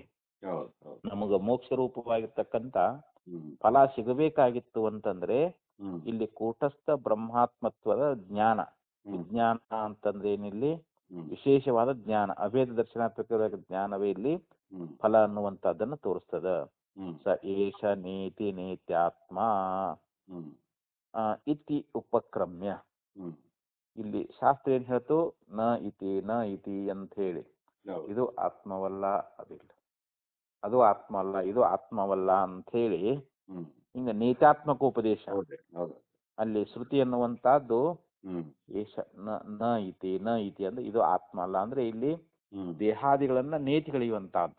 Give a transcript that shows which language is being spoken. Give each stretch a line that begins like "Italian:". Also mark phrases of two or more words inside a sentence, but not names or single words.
Kannada: ನಮಗ ಮೋಕ್ಷ ರೂಪವಾಗಿರ್ತಕ್ಕಂಥ ಫಲ ಸಿಗಬೇಕಾಗಿತ್ತು ಅಂತಂದ್ರೆ ಇಲ್ಲಿ ಕೂಟಸ್ಥ ಬ್ರಹ್ಮಾತ್ಮತ್ವದ ಜ್ಞಾನ, ವಿಜ್ಞಾನ ಅಂತಂದ್ರೆ ಏನಿಲ್ಲಿ ವಿಶೇಷವಾದ ಜ್ಞಾನ, ಅಭೇದ ದರ್ಶನಾತ್ಮಕ ಜ್ಞಾನವೇ ಇಲ್ಲಿ ಫಲ ಅನ್ನುವಂತಹದ್ದನ್ನು ತೋರಿಸ್ತದ.
Sanskrit: ಸ ಏಷ ನೇತಿ ನೇತ್ಯಾತ್ಮ ಇತಿ ಉಪಕ್ರಮ್ಯ,
Kannada: ಇಲ್ಲಿ ಶಾಸ್ತ್ರ ಏನ್ ಹೇಳ್ತು,
Sanskrit: ನ ಇತಿ
Kannada: ಅಂತ ಹೇಳಿ, ಇದು ಆತ್ಮವಲ್ಲ, ಅದಿಲ್ಲ, ಅದು ಆತ್ಮ ಅಲ್ಲ, ಇದು ಆತ್ಮವಲ್ಲ ಅಂತ ಹೇಳಿ ಹಿಂಗ ನೇತ್ಯಾತ್ಮಕ ಉಪದೇಶ. ಅಲ್ಲಿ ಶ್ರುತಿ ಅನ್ನುವಂತಹದ್ದು
Sanskrit: ಏಷ ನ ಇತಿ
Kannada: ಅಂದ್ರೆ ಇದು ಆತ್ಮ ಅಲ್ಲ ಅಂದ್ರೆ ಇಲ್ಲಿ ದೇಹಾದಿಗಳನ್ನ ನೇತಿಗಳಿಯುವಂತಹದ್ದು.